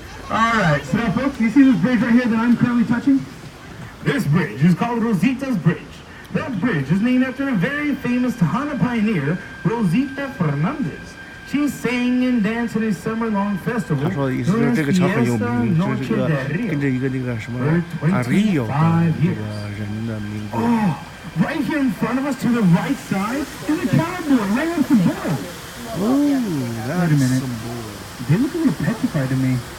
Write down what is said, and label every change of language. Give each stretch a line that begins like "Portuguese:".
English: All right, so now, folks, you see this bridge right here that I'm currently touching? This bridge is called Rosita's Bridge. That bridge is named after a very famous Tejana pioneer, Rosita Fernandez. She sang and danced in a summer-long festival.
Chinese: 他说的意思就是这个桥很有名，是这个跟着一个那个什么Rio 的这个人的名字。
English: Right here in front of us to the right side is a cowboy right off the board. Oh, that a minute. They look a little petrified to me.